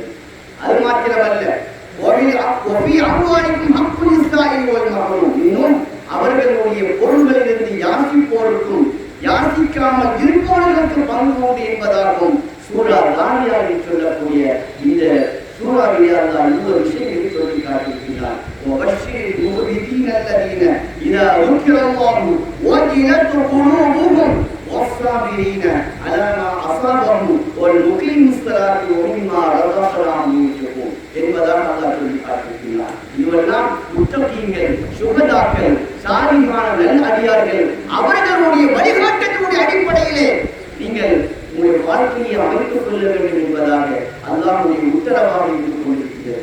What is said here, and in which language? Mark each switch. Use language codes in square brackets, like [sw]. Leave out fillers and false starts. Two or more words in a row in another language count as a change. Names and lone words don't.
[ta] அது மாத்திரமல்ல, இன்னும் அவர்களுடைய பொருள்களிலிருந்து யாசிப்போருக்கும் யாசிக்காமல் இருப்பவர்களுக்கு பங்கு உண்டு என்பதாகும் சூரா தானியாவில் சொல்லக்கூடிய இந்த சூறாவிலே அல்லாஹ் இன்னொரு விஷயத்தை சொல்லி காட்டியிருக்கிறார். [ar] والصابرين على ما أصابهم والمقيم الصلاة ومما رزقناهم ينفقون [ta] என்பதாக அல்லாஹ் சொல்லி காட்டியிருக்கிறார். இவெல்லாம் முத்தகீங்கள், சுகதாக்கள், சாலிஹான நல்லடியார்கள், அவர்களுடைய வழிகாட்டக்கூடிய அடிப்படையிலே நீங்கள் உங்களுடைய வாழ்க்கையை அமைத்துக் கொள்ள வேண்டும் என்பதாக அல்லாஹ்வுடைய உத்தரவாக இருந்து கொண்டிருக்கிறது.